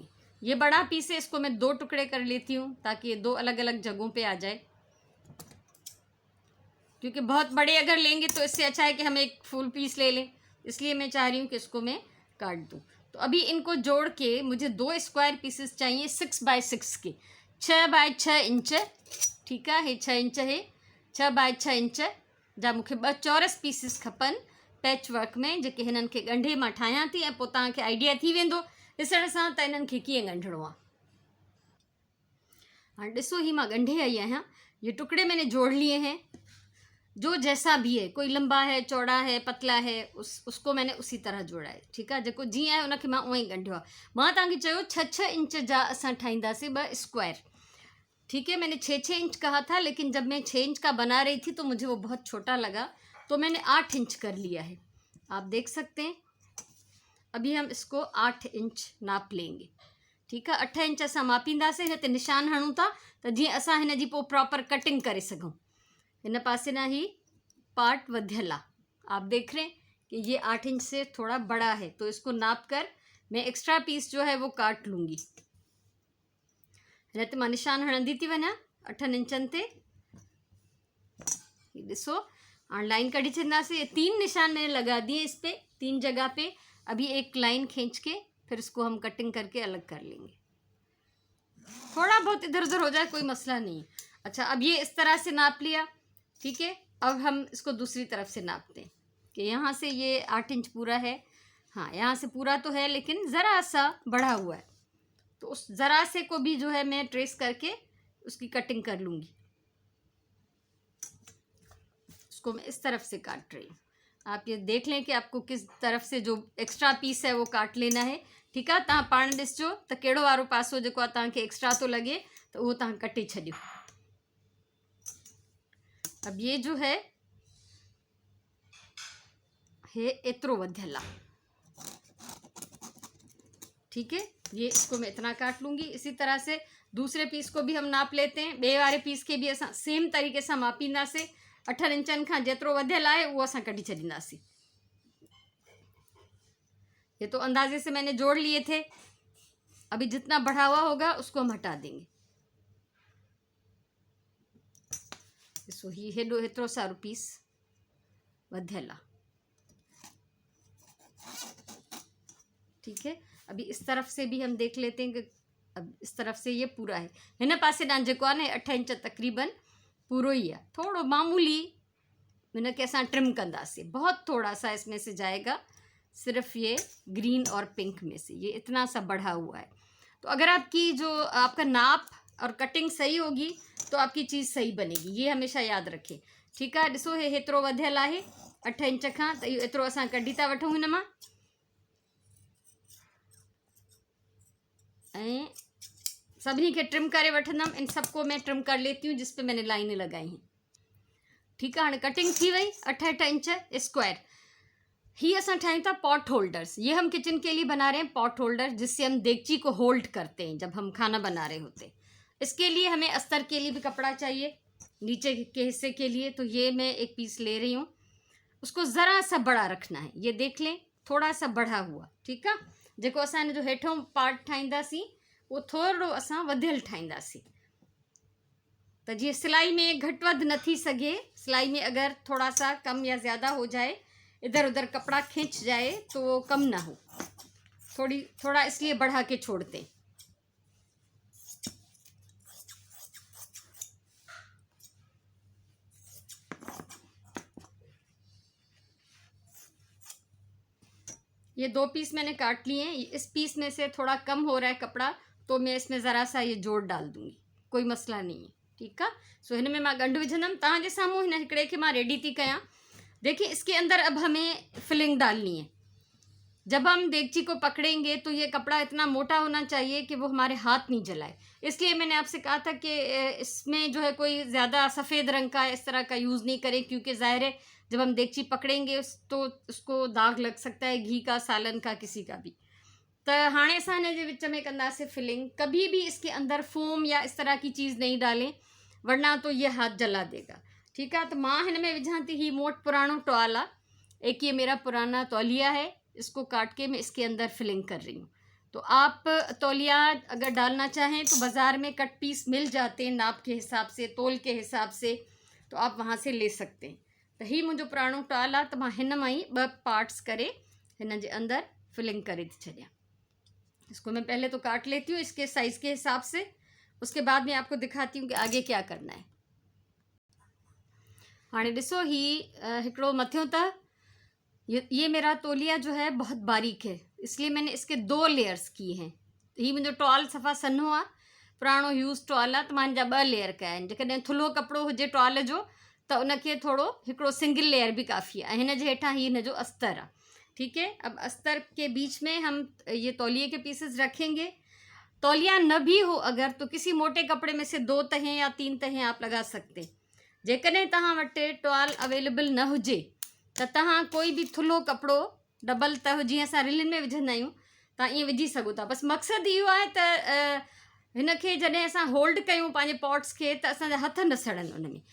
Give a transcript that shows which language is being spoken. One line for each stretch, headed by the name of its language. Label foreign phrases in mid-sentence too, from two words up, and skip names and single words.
Hindi: ये बड़ा पीस है, इसको मैं 2 टुकड़े कर लेती हूँ ताकि ये 2 अलग अलग जगहों पे आ जाए, क्योंकि बहुत बड़े अगर लेंगे तो इससे अच्छा है कि हम एक फुल पीस ले लें, इसलिए मैं चाह रही हूँ कि इसको मैं काट दूँ। तो अभी इनको जोड़ के मुझे 2
English: square pieces
Hindi: चाहिए 6 बाय 6 के, 6 बाय 6 इंच। ठीक है, 6 इंच है,
Sindhi: 6 बाय 6 इंच जा मूंखे 2 चौरस पीसिस खपनि
English: patch work
Sindhi: में, जेके हिननि खे ॻंढे मां ठाहियां थी, ऐं पोइ तव्हांखे आइडिया थी वेंदो ॾिसण सां त इन्हनि खे कीअं ॻंढिणो आहे। हाणे ॾिसो, ही मां ॻंढे आई आहियां,
Hindi: ये टुकड़े मैंने जोड़ लिए हैं, जो जैसा भी है, कोई लंबा है, चौड़ा है, पतला है, उसको मैंने उसी तरह जोड़ा है। ठीक है,
Sindhi: जेको जीअं आहे उनखे मां उअं ई ॻंढियो आहे। मां तव्हांखे चयो 6 इंच जा असां ठाहींदासीं 2 स्क्वायर।
Hindi: ठीक है, मैंने 6 इंच कहा था, लेकिन जब मैं 6 इंच का बना रही थी तो मुझे वो बहुत छोटा लगा, तो मैंने 8 इंच कर लिया है। आप देख सकते हैं, अभी हम इसको 8 इंच नाप लेंगे। ठीक है,
Sindhi: 8 इंच असां मापींदासीं, हिन ते निशान हणूं था त जीअं असां हिन जी पोइ प्रॉपर कटिंग करे सघूं। इन पासे ना ही पार्ट वधियल आहे,
Hindi: आप देख रहे हैं कि ये 8 इंच से थोड़ा बड़ा है, तो इसको नाप कर मैं एक्स्ट्रा पीस जो है वो काट लूँगी।
Sindhi: हिन ते मां निशान हणंदी थी वञा 8 इंचनि ते। ॾिसो, हाणे लाइन कढी छॾंदासीं।
Hindi: ये 3 निशान मैंने लगा दिए इस पे, 3 जगह पे। अभी एक लाइन खींच के फिर इसको हम कटिंग करके अलग कर लेंगे। थोड़ा बहुत इधर उधर हो जाए कोई मसला नहीं। अच्छा, अब ये इस तरह से नाप लिया। ठीक है, अब हम इसको दूसरी तरफ से नापते हैं कि यहाँ से ये 8 इंच पूरा है। हाँ, यहाँ से पूरा तो है, लेकिन ज़रा सा बढ़ा हुआ है, तो उस ज़रा से को भी जो है मैं ट्रेस करके उसकी कटिंग कर लूँगी। उसको मैं इस तरफ से काट रही हूँ। आप ये देख लें कि आपको किस तरफ से जो एक्स्ट्रा पीस है वो काट लेना है। ठीक है,
Sindhi: तव्हां पाण ॾिसजो त कहिड़ो वारो पासो जेको आहे तव्हांखे एक्स्ट्रा तो लगे, तो वो तव्हां कटे छॾियो।
Hindi: अब ये जो है
Sindhi: एतिरो वधियल आहे।
Hindi: ठीक है, ये इसको मैं इतना काट लूँगी। इसी तरह से दूसरे पीस को भी हम नाप लेते हैं।
Sindhi: ॿिए वारे पीस के भी असां सेम तरीके सां मापींदासीं। 8 इंचनि खां जेतिरो वधियल आहे उहो असां कढी छॾींदासीं।
Hindi: ये तो अंदाजे से मैंने जोड़ लिए थे, अभी जितना बढ़ा हुआ होगा उसको हम हटा देंगे।
Sindhi: ॾिसो ही हेॾो हेतिरो सारो पीस वधियल आहे,
Hindi: ठीक है। अभी इस तरफ से भी हम देख लेते हैं कि अब इस तरफ से ये पूरा है,
Sindhi: हिन पासे ॾांहुं जेको आहे न 8 इंच तक़रीबन पूरो ही है। थोड़ो मामूली हिन के असां ट्रिम कंदासीं,
Hindi: बहुत थोड़ा सा इसमें से जाएगा, सिर्फ ये ग्रीन और पिंक में से ये इतना सा बढ़ा हुआ है। तो अगर आपकी जो आपका नाप और कटिंग सही होगी तो आपकी चीज़ सही बनेगी, ये हमेशा याद रखें, ठीक है।
Sindhi: ॾिसो हे हेतिरो वधियल आहे 8 इंच खां, त इहो एतिरो असां कढी था वठूं हिन मां, ऐं सभिनी खे ट्रिम करे वठंदमि।
Hindi: इन सबको मैं ट्रिम कर लेती हूँ जिस पे मैंने लाइनें लगाई हैं, ठीक है।
Sindhi: हाणे कटिंग थी वई 8 इंच स्क्वायर। ही असां ठायूं था पॉट होल्डर्स,
Hindi: ये हम किचन के लिए बना रहे हैं
English: pot holder,
Hindi: जिससे हम देगची को होल्ड करते हैं जब हम खाना बना रहे होते हैं। इसके लिए हमें अस्तर के लिए भी कपड़ा चाहिए नीचे के हिस्से के लिए, तो ये मैं एक पीस ले रही हूँ। उसको ज़रा सा बड़ा रखना है, ये देख लें थोड़ा सा बढ़ा हुआ, ठीक है।
Sindhi: जेको असां जो हेठों पार्ट ठाहींदासीं वो थोड़ो असां वधियल ठाहींदासीं, त जीअं सिलाई में घटि वधि न थी सघे।
Hindi: सिलाई में अगर थोड़ा सा कम या ज़्यादा हो जाए, इधर उधर कपड़ा खींच जाए तो वो कम ना हो, थोड़ा इसलिए बढ़ा के छोड़ते। ये 2 पीस मैंने काट लिए हैं, इस पीस में से थोड़ा कम हो रहा है कपड़ा, तो मैं इसमें ज़रा सा ये जोड़ डाल दूँगी, कोई मसला नहीं है, ठीक है।
Sindhi: सो हिन में मां गंढ विझंदमि, तव्हांजे साम्हूं हिन हिकिड़े खे मां रेडी थी कयां।
Hindi: देखिए इसके अंदर अब हमें फिलिंग डालनी है। जब हम देगची को पकड़ेंगे तो ये कपड़ा इतना मोटा होना चाहिए कि वो हमारे हाथ नहीं जलाए, इसलिए मैंने आपसे कहा था कि इसमें जो है कोई ज़्यादा सफ़ेद रंग का इस तरह का यूज़ नहीं करें, क्योंकि ज़ाहिर है जब हम देगची पकड़ेंगे तो उसको दाग लग सकता है, घी का, सालन का, किसी का भी।
Sindhi: तो हाणे असां हिन जे विच में कंदासीं फिलिंग।
Hindi: कभी भी इसके अंदर फोम या इस तरह की चीज़ नहीं डालें, वरना तो ये हाथ जला देगा, ठीक है।
Sindhi: तो मां हिन में विझां थी, ही मोट पुरानो टॉल आहे,
Hindi: एक ये मेरा पुराना तौलिया है, इसको काट के मैं इसके अंदर फिलिंग कर रही हूँ। तो आप तौलिया अगर डालना चाहें तो बाज़ार में कट पीस मिल जाते हैं नाप के हिसाब से, तोल के हिसाब से, तो आप वहाँ से ले सकते हैं।
Sindhi: तो ही मुझे पुरानो टॉल आहे, तो मां हिन मां ही 2 पार्ट्स करे हिन जे अंदर फिलिंग करे थी छॾियां।
Hindi: इसको मैं पहले तो काट लेती हूँ इसके साइज़ के हिसाब से, उसके बाद मैं आपको दिखाती हूँ कि आगे क्या करना है।
Sindhi: हाणे ॾिसो ही हिकिड़ो मथियों त
Hindi: ये मेरा तौलिया जो है बहुत बारीक है, इसलिए मैंने इसके 2 लेयर्स किए हैं।
Sindhi: ही मुंहिंजो टॉल सफ़ा सन्हो आहे, पुराणो
English: use towel
Sindhi: आहे, त मां हिन जा 2 लेयर कया आहिनि। जेकॾहिं थुल्हो कपिड़ो हुजे टॉल जो त उनखे थोड़ो हिकिड़ो सिंगल लेयर भी काफ़ी आहे, ऐं हिन जे हेठां ही हिन जो अस्तर आहे,
Hindi: ठीक है। अब अस्तर के बीच में हम ये तौलिए के पीसेस रखेंगे। तौलिया न भी हो अगर, तो किसी मोटे कपड़े में से 2 तहें या 3 तहें आप लगा सकते हैं।
Sindhi: जेकॾहिं तव्हां वटि
English: towel available
Sindhi: न हुजे त तव्हां कोई भी थुल्हो कपिड़ो डबल तह, जीअं असां रिलिन में विझंदा आहियूं, तव्हां ईअं विझी सघो था। बसि मक़सदु इहो आहे त हिन खे जॾहिं असां होल्ड कयूं पंहिंजे पॉट्स खे, त असांजा हथ न सड़नि उन में।